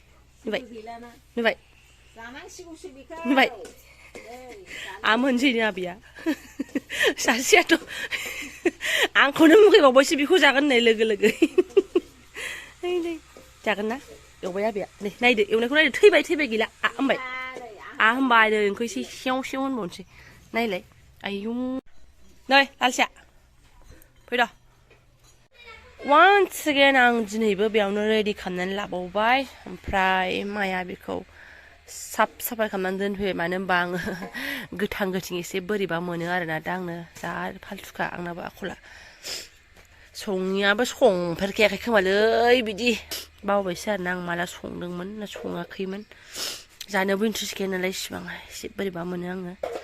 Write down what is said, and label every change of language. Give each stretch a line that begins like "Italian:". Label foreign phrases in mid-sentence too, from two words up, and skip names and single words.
Bodo: नुबाय आमोनसै नै आबैया सासेयाथ' आंखौनो मुगैबावबायसो बेखौ जागोन होननाय लोगो लोगो जागोन ना एवबाय आबैया नै नायदो एवनायखौ नायदो थैबाय गैला होनबाय होमबाय नोंखौ एसे सेव होनबावनोसै नायलाय आयु नै लालसिया फैद'
English: once again
Bodo: आं दिनैबो बेयावनो रेडि खालामनानै लाबावबाय ओमफ्राय माया बेखौ साफाय खालामनानै दोनफैबाय मानो होनबा आङो गोथां गोथिं एसे बोरैबा मोनो आरोना दांनो जा फालथुखा आंनाबो आखला संनायाबो संफेरखायाखै खोमालै बिदि बावबायसो आरोना आं माला संदोंमोन ना सङाखैमोन जानोबो इन्ट्रेस्ट गैया नालाय इसिबां एसे बोरैबा मोनो आङो